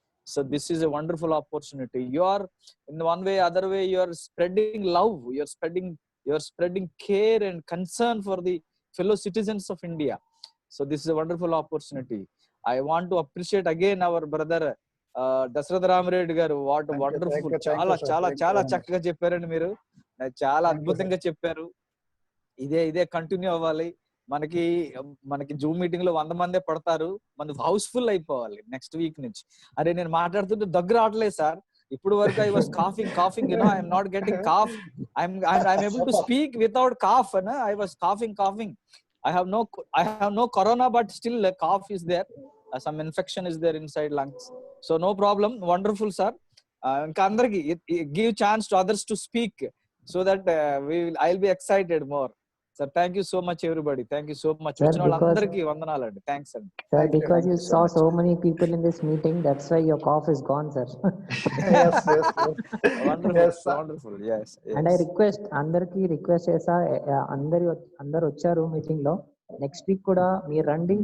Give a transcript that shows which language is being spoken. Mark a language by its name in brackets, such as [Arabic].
[English] So this is a wonderful opportunity. You are, in one way, other way, you are spreading love. You are spreading care and concern for the fellow citizens of India. So this is a wonderful opportunity. I want to appreciate again our brother Dasarath Ram Reddy garu. What wonderful, [Telugu] చాలా చక్కగా చెప్పారండి మీరు. చాలా అద్భుతంగా చెప్పారు. ఇదే continue అవ్వాలి. మనకి జూమ్ మీటింగ్ లో 100 మందే పడతారు, మన హౌస్ఫుల్ అయిపోవాలి నెక్స్ట్ వీక్ నుంచి. అరే నేను మాట్లాడుతుంటే దగ్గర రావట్లేదు సార్. ఇప్పుడు వరకు [English] I was coughing, you know, I am not getting cough. I'm able to speak without cough, no? I was coughing. I have no corona, but still a cough is there. Some infection is there inside lungs. So no problem. Wonderful, sir. [Telugu] ఇంకా అందరికి [English] give chance to others to speak so that I'll be excited more. Sir, thank you so much, everybody. Thank you so much. [Telugu] Vandanaalandariki vandanaalanడి. [English] Thanks, sir. Sir, because you saw so many people in this meeting, that's why your cough is gone, sir. Yes. Wonderful. Yes. And I request [Telugu] అందరికి request చేసా, అందరు వచ్చారు meeting లో, next week కూడా మీరు రండి.